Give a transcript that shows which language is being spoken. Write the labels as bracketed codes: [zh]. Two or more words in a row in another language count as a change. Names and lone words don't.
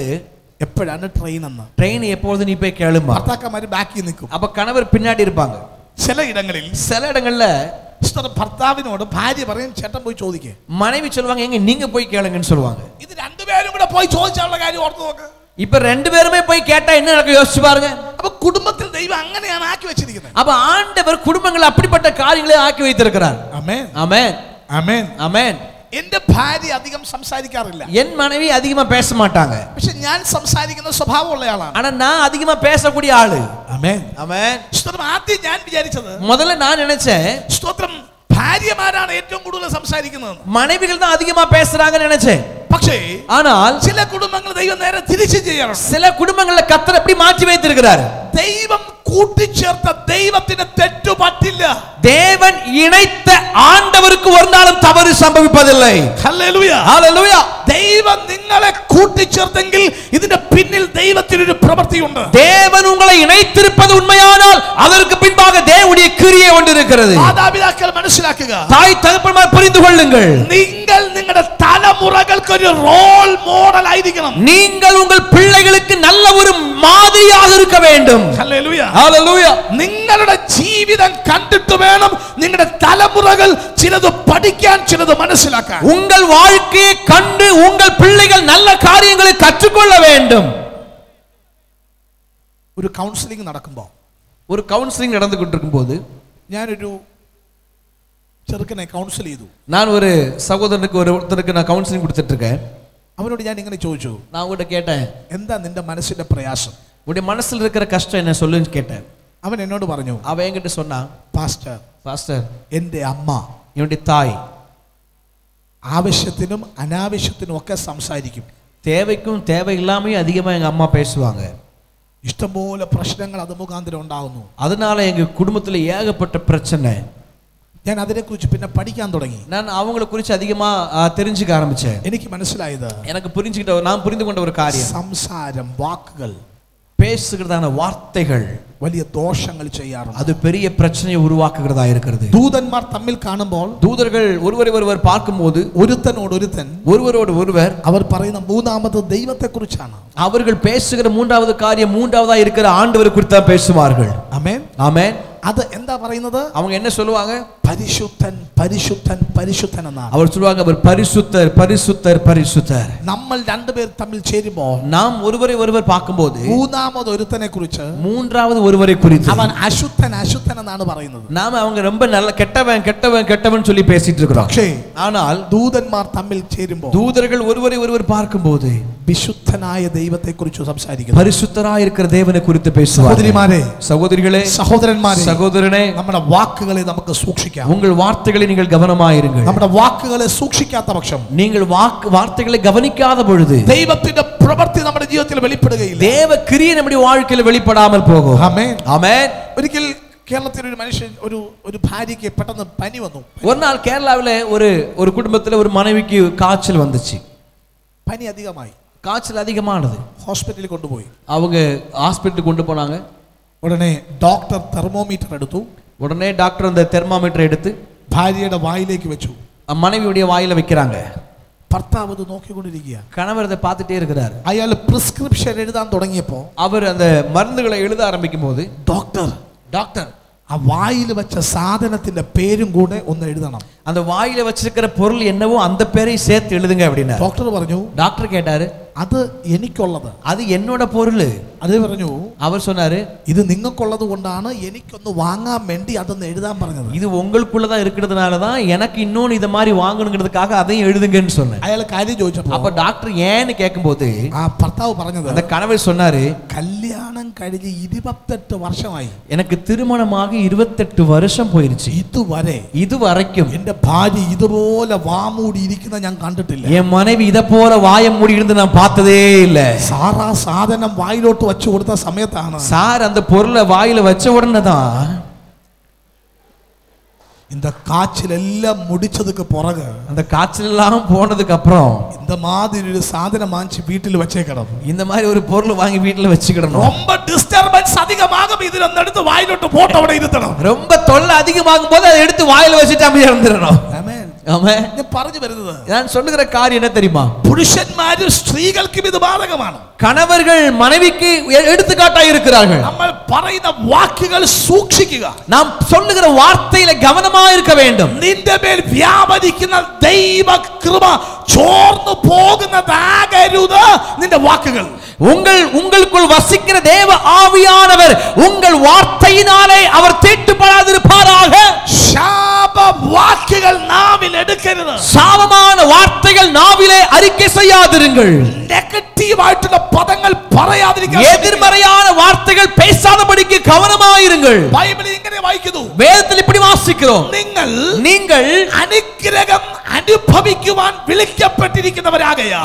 [ml] എപ്പോഴാണ് ട്രെയിൻ എന്ന്. [ta] ட்ரெயின் எப்பொழுது நீ போய் கேளுமா. [ml] ഭർത്താക്കന്മാര് ബാക്കി നിൽക്കും. [ta] அப்ப கணவர் பின்னாடி இருப்பாங்க. [ml] ചില ഇടങ്ങളിൽ [ta] சில இடங்கள்ல [ml] ഭർത്താവിനോട് ഭാര്യ പറയും, ചേട്ടൻ പോയി ചോദിക്ക്. [ta] மனைவி சொல்லுவாங்க, எங்க நீங்க போய் கேளுங்கன்னு சொல்லுவாங்க. [ml] ഇത് രണ്ടുപേരും കൂടെ പോയി ചോദിച്ചാലുള്ള കാര്യം ഓർത്ത് നോക്ക്. [ta] இப்ப ரெண்டு பேருமே போய் கேட்டா என்ன நடக்கும் யோசிச்சு பாருங்க. [ml] അപ്പൊ കുടുംബത്തിൽ ദൈവം അങ്ങനെയാണ് ആക്കി വെച്ചിരിക്കുന്നത്. [ta] அப்ப ஆண்டவர் குடும்பங்கள் அப்படிப்பட்ட காரியங்களை ஆக்கி வைத்திருக்கிறார். [ml] ആമേൻ. [ta] ஆமென். [ml] ആമേൻ. [ta] ஆமென். [ml] എന്റെ ഭാര്യ അധികം സംസാരിക്കാറില്ല. [ta] என் மனைவி அதிகமா பேச மாட்டாங்க. [ml] പക്ഷെ ഞാൻ സംസാരിക്കുന്ന സ്വഭാവമുള്ള ആളാണ്. [ta] ஆனா நான் அதிகமா பேசக்கூடிய ஆளு. [ml] ആമേൻ. [ta] ஆமென். [ml] സ്തോത്രം. ആദ്യം ഞാൻ വിചാരിച്ചത്, [ta] முதல்ல நான் நினைச்சேன் [ml] സ്തോത്രം, ഭാര്യമാരാണ് ഏറ്റവും കൂടുതൽ സംസാരിക്കുന്നത്. [ta] மனைவிகள் தான் அதிகமா பேசுறாங்கன்னு நினைச்சேன். [ml] പക്ഷേ [ta] ஆனால் [ml] ചില കുടുംബങ്ങൾ ദൈവം നേരെ തിരിച്ചു ചെയ്യാറുണ്ട്. [ta] சில குடும்பங்கள்ல கர்த்தர் எப்படி மாற்றி வைத்திருக்கிறார். [ml] ദൈവം കൂട്ടിച്ചേർത്ത ദൈവത്തിന് തെറ്റു പറ്റില്ല. [ta] தேவன் இணைத்த ஆண்டவருக்கு ஒரு நாளும் தவறு சம்பவிப்பதில்லை. [ml] ഹല്ലേലൂയ. [ta] ஹalleluya. [ml] ദൈവം നിങ്ങളെ കൂട്ടിച്ചേർത്തെങ്കിൽ ഇതിന്റെ പിന്നിൽ ദൈവത്തിന്റെ ഒരു പ്രവൃത്തിയുണ്ട്. [ta] தேவன் உங்களை இணைத்திருப்பது உண்மையானால் அதற்கு பின்பாக தேவனுடைய கிரியை ஒன்று இருக்கிறது. [ml] മാതാപിതാക്കൾ മനസ്സിലാക്കുക. [ta] தாய் தகப்பன்மார் புரிந்து கொள்ளுங்கள். [ml] നിങ്ങൾ നിങ്ങളുടെ തലമുറകൾക്ക് ഒരു [en] role model [ml] ആയിരിക്കണം. [ta] நீங்கள் உங்கள் பிள்ளைகளுக்கு நல்ல ஒரு மாதிரியாக இருக்க வேண்டும். [ml] ഹല്ലേലൂയ. [ta] ஹalleluya. [ml] നിങ്ങളുടെ ജീവിതം കണ്ടിട്ട് വേണം നിങ്ങളുടെ തലമുറകൾ ചിലത് പഠിക്കാൻ, ചിലത് മനസ്സിലാക്കാൻ. [ta] உங்கள் வாழ்க்கையை கண்டு உங்கள் பிள்ளைகள் நல்ல காரியங்களை கற்றுக்கொள்ள வேண்டும். [ml] ഒരു കൗൺസിലിംഗ് നടക്കുമ്പോൾ, [ta] ஒரு கவுன்சிலிங் நடந்துகிட்டு இருக்கும்போது [ml] ഞാനൊരു ചെറുക്കനെ കൗൺസിൽ ചെയ്തു. [ta] நான் ஒரு சகோதரனுக்கு ஒருத்தருக்கு நான் கவுன்சிலிங் கொடுத்துட்டு இருக்கேன். [ml] അവനോട് ഞാൻ ഇങ്ങനെ ചോദിച്ചു, [ta] நான் உங்ககிட்ட கேட்டேன், [ml] എന്താ നിന്റെ മനസ്സിന്റെ പ്രയാസം? [ta] உடைய மனசுல இருக்கிற கஷ்டம் என்ன சொல்லுன்னு கேட்டேன். [ml] അവൻ എന്നോട് പറഞ്ഞു, [ta] அவன் என்கிட்ட சொன்னா, [ml] പാസ്റ്റർ, [ta] பாஸ்டர், [ml] എൻ്റെ അമ്മ [ta] என்னுடைய தாய் [ml] ആവശ്യത്തിനും അനാവശ്യത്തിനും ഒക്കെ സംസാരിക്കും. [ta] தேவைக்கும் தேவை இல்லாமையும் அதிகமா எங்க அம்மா பேசுவாங்க. [ml] ഇഷ്ടംപോലെ പ്രശ്നങ്ങൾ അത് മുഖാന്തരം ഉണ്ടാകുന്നു. [ta] அதனால எங்க குடும்பத்துல ஏகப்பட்ட பிரச்சனை. [ml] ഞാൻ അതിനെക്കുറിച്ച് പിന്നെ പഠിക്കാൻ തുടങ്ങി. [ta] நான் அவங்கள குறித்து அதிகமா தெரிஞ்சுக்க ஆரம்பிச்சேன். [ml] എനിക്ക് മനസ്സിലായത്, [ta] எனக்கு நான் புரிந்து கொண்ட ஒரு காரியம், [ml] സംസാരം, വാക്കുകൾ, [ta] பேசுகிறதான வார்த்தைகள் [ml] വലിയ ദോഷങ്ങൾ ചെയ്യാറുണ്ട്. [ta] அது பெரிய பிரச்சனையை உருவாக்குகிறதா இருக்கிறது. [ml] ദൂതന്മാർ തമ്മിൽ കാണുമ്പോൾ, [ta] தூதர்கள் ஒருவரை ஒருவர் பார்க்கும்போது, [ml] ഒരുത്തനോട് ഒരുത്തൻ, [ta] ஒருவரோடு ஒருவர் [ml] അവർ പറയുന്ന മൂന്നാമത് ദൈവത്തെക്കുറിച്ചാണ്. [ta] அவர்கள் பேசுகிற மூன்றாவது காரியம் மூன்றாவதா இருக்கிற ஆண்டவரை குறித்து தான் பேசுவார்கள். [ml] ആമേൻ. [ta] ஆமென். [ml] അത് എന്താ പറയുന്നത്? [ta] அவங்க என்ன சொல்லுவாங்க? [ml] പരിശുദ്ധൻ പരിശുദ്ധൻ പരിശുദ്ധൻ എന്നാണ്. [ta] அவர் சொல்லுவாங்க, அவர் பரிசுத்தர் பரிசுத்தர் பரிசுத்தர். [ml] നമ്മൾ രണ്ടുപേർ തമ്മിൽ ചേരുമ്പോൾ, [ta] நாம் ஒருவரை ஒருவர் பார்க்கும்போது [ml] മൂന്നാമത് ഒരുത്തനെ കുറിച്ച് [ta] மூன்றாவது ஒருவரை குறித்து [ml] അവൻ അശുദ്ധൻ അശുദ്ധൻ എന്നാണ് പറയുന്നത്. [ta] நாம அவங்க ரொம்ப நல்ல கெட்டவன் கெட்டவன் கெட்டவன் சொல்லி பேசிட்டு இருக்கிறோம். [ml] പക്ഷേ [ta] ஆனால் [ml] ദൂതന്മാർ തമ്മിൽ ചേരുമ്പോൾ [ta] தூதர்கள் ஒருவரை ஒருவர் பார்க்கும்போது [ml] വിശുദ്ധനായ ദൈവത്തെക്കുറിച്ച് സംസാരിക്കുന്നു. [ta] பரிசுத்தராய் இருக்கிற தேவனை குறித்து பேசுவார்கள். [ml] സഹോദരിമാരെ, [ta] சகோதரிகளே, [ml] സഹോദരന്മാരെ, [ta] சகோதரனே, [ml] നമ്മുടെ വാക്കുകളെ നമുക്ക് സൂക്ഷിക്കാം. [ta] உங்கள் வார்த்தைகளை நீங்கள் கவனமாயிருங்கள். [ml] നമ്മുടെ വാക്കുകളെ സൂക്ഷിക്കാത്ത പക്ഷം [ta] நீங்கள் வார்த்தைகளை கவனிக்காத பொழுது [ml] ദൈവത്തിന്റെ പ്രവൃത്തി നമ്മുടെ ജീവിതത്തിൽ വെളിപ്പെടുകയില്ല. [ta] தேவ கிரியை நம்முடைய வாழ்க்கையில் வெளிப்படாமல் போகும். [ml] ആമേൻ. [ta] ஆமென். [ml] ഒരിക്കൽ കേരളത്തിൽ ഒരു മനുഷ്യൻ, ഒരു ഭാര്യയ്ക്ക് പെട്ടെന്ന് പനി വന്നു. [ta] ஒரு நாள் கேரளாவில் ஒரு குடும்பத்தில் ஒரு மனைவிக்கு காய்ச்சல் வந்துச்சு. [ml] പനി അധികമായി. [ta] காய்ச்சல் அதிகமானது. [ml] ഹോസ്പിറ്റലിൽ കൊണ്ടുപോയി. [ta] அவங்க ஹாஸ்பிட்டலுக்கு கொண்டு போனாங்க. [ml] ഉടനെ ഡോക്ടർ തെർമോമീറ്റർ എടുത്തു. [ta] உடனே டாக்டர் அந்த தெர்மாமீட்டர் எடுத்து [ml] ഭാര്യയുടെ വായിലേക്ക് വെച്ചു. [ta] மனைவியுடைய வாயில வைக்கிறாங்க. [ml] ഭർത്താവ് ഇത് നോക്കിക്കൊണ്ടിരിക്കുക. [ta] கணவர் அதை பார்த்துட்டே இருக்கிறார். [ml] അയാൾ പ്രിസ്ക്രിപ്ഷൻ എഴുതാൻ തുടങ്ങിയപ്പോൾ, [ta] அவர் அந்த மருந்துகளை எழுத ஆரம்பிக்கும் போது, [ml] ഡോക്ടർ ആ വായിൽ വെച്ച സാധനത്തിന്റെ പേരും കൂടെ ഒന്ന് എഴുതണം. [ta] அந்த வாயில வச்சிருக்கிற பொருள் என்னவோ அந்த பேரை சேர்த்து எழுதுங்க அப்படின்னா. [ml] ഡോക്ടർ പറഞ്ഞു, [ta] டாக்டர் கேட்டாரு, [ml] അത് എനിക്കുള്ളത്, [ta] அது என்னோட பொருள். [ml] അതേ പറഞ്ഞു, [ta] அவர் சொன்னாரு, [ml] ഇത് നിങ്ങൾക്കുള്ളത് കൊണ്ടാണ് എനിക്കൊന്ന് വാങ്ങാൻ വേണ്ടി അതൊന്ന് എഴുതാൻ പറഞ്ഞത്. [ta] இது உங்களுக்குள்ளதான் இருக்கிறதுனால தான் எனக்கு இன்னொன்னு இத மாதிரி வாங்கணுங்கிறதுக்காக அதையும் எழுதுங்கன்னு சொன்னேன். [ml] അയാൾ കാര്യം ചോദിച്ചപ്പോൾ, [ta] அப்ப டாக்டர் ஏன்னு கேட்கும்போது [ml] ആ ഭർത്താവ് പറഞ്ഞത്, [ta] அந்த கணவர் சொன்னாரு, [ml] കല്യാണം കഴിഞ്ഞ് 28 വർഷമായി, [ta] எனக்கு திருமணமாக 28 வருஷம் போயிருச்சு, [ml] ഇതുവരെ [ta] இது வரைக்கும் [ml] എന്റെ ഭാര്യ ഇതുപോലെ വാമൂടി ഇരിക്കുന്ന ഞാൻ കണ്ടിട്ടില്ല. [ta] என் மனைவி இத போல வாய மூடி இருந்து நான் பார்த்ததே இல்ல. [ml] സാറാ സാധനം വായിലോട്ട് വെച്ചു കൊടുത്ത സമയത്താണ് [ta] சார் அந்த பொருளை வாயில வச்ச உடனே தான் இந்த காய்ச்சல் எல்லாம் முடிச்சதுக்கு பிறகு, அந்த காய்ச்சல் எல்லாம் போனதுக்கு அப்புறம் இந்த மாதிரி ஒரு சாதனம் வாங்கி வீட்டில் வச்சேக்கணும். இந்த மாதிரி ஒரு பொருள் வாங்கி வீட்டுல வச்சுக்கிடணும். ரொம்ப டிஸ்டர்பன்ஸ் அதிகமாக இதுல எடுத்து வாயிலோட்டு போட்டோட இருத்தணும். ரொம்ப தொல்லை அதிகமாகும் போது அதை எடுத்து வாயில வச்சுட்டு அமைதியா இருந்துடணும். [ml] ആമേൻ. [ta] ஆமென். [ml] ഞാൻ പറഞ്ഞു വരുന്നത്, [ta] நான் சொல்லுகிற காரியம் என்ன தெரியுமா? [ml] പുരുഷന്മാരും സ്ത്രീകൾക്കും ഇത് ബാധകമാണ്. [ta] கணவர்கள் மனைவிக்கு எடுத்துக்காட்டாய் இருக்கிறார்கள். [ml] നമ്മൾ പറയുന്ന വാക്കുകൾ സൂക്ഷിക്കുക. [ta] நாம் சொல்லுகிற வார்த்தையில கவனமா இருக்க வேண்டும். [ml] നിന്റെ മേൽ വ്യാപരിക്കുന്ന ദൈവ കൃപ ചോർന്നു പോകുന്നതാകരുത് നിന്റെ വാക്കുകൾ. [ta] உங்களுக்குள் வசிக்கிற தேவ ஆவியானவர் உங்கள் வார்த்தையினாலே அவர் தீட்டுப்படாதிருப்பாராக. [ml] ശാപ വാക്കുകൾ നാവിൽ എടുക്കരുത്. [ta] சாபமான வார்த்தைகள் நாவிலே அறிக்கை செய்யாதிருங்கள். [ml] നെഗറ്റീവ് ആയിട്ടുള്ള പദങ്ങൾ പറയാതിരിക്കുക. [ta] எதிர்மறையான வார்த்தைகள் பேசாதபடிக்கு கவனமாயிருங்கள். [ml] ബൈബിളിൽ ഇങ്ങനെ വായിക്കുന്നു. [ta] வேதத்தில் இப்படி வாசிக்கிறோம். நீங்கள் [ml] അനുഗ്രഹം അനുഭവിക്കുവാൻ വിളിക്കപ്പെട്ടിരിക്കുന്നവരാകയാൽ